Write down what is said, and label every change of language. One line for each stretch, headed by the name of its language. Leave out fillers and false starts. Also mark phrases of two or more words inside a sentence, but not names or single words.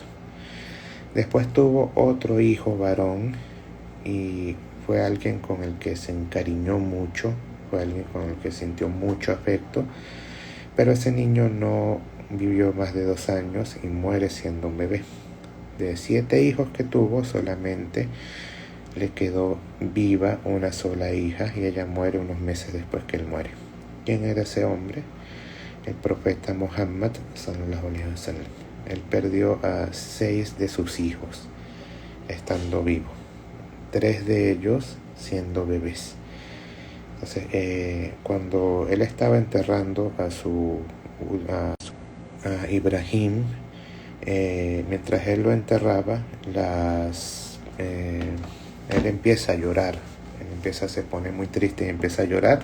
Spanish: Después tuvo otro hijo varón y fue alguien con el que se encariñó mucho, fue alguien con el que sintió mucho afecto, pero ese niño no vivió más de 2 años y muere siendo un bebé. De 7 hijos que tuvo, solamente le quedó viva una sola hija, y ella muere unos meses después que él muere. ¿Quién era ese hombre? El profeta Muhammad
Arabic: صلى الله عليه وسلم.
Spanish: Él perdió a 6 de sus hijos estando vivo, 3 de ellos siendo bebés. Entonces, cuando él estaba enterrando a Ibrahim, mientras él lo enterraba, las él empieza a llorar, se pone muy triste y empieza a llorar.